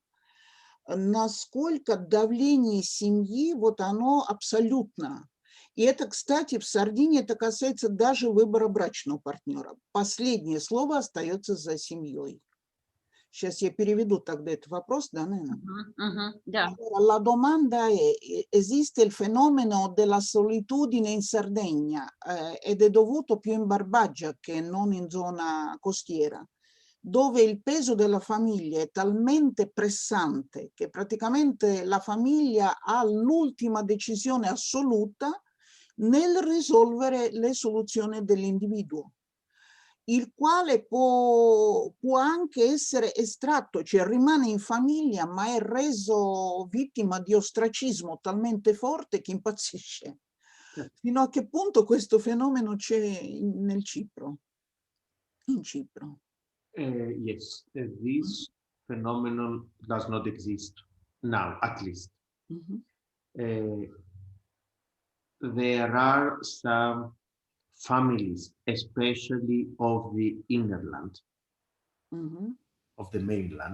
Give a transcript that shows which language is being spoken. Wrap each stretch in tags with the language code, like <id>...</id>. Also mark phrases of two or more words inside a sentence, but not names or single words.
<ru>Насколько давление семьи, вот оно абсолютно. И это, кстати, в Сардинии это касается даже выбора брачного партнера. Последнее слово остается за семьей. Сейчас я переведу тогда этот вопрос, да, наверное? Да.</ru> <it>La domanda è, esiste il fenomeno della solitudine in Sardegna ed è dovuto più in Barbagia che non in zona costiera, dove il peso della famiglia è talmente pressante che praticamente la famiglia ha l'ultima decisione assoluta nel risolvere le soluzioni dell'individuo, il quale può anche essere estratto, cioè rimane in famiglia ma è reso vittima di ostracismo talmente forte che impazzisce. Fino a che punto questo fenomeno c'è nel Cipro? In Cipro.</it> <en>Yes, this phenomenon does not exist now, at least. There are some families, especially of the innerland, of the mainland.</en>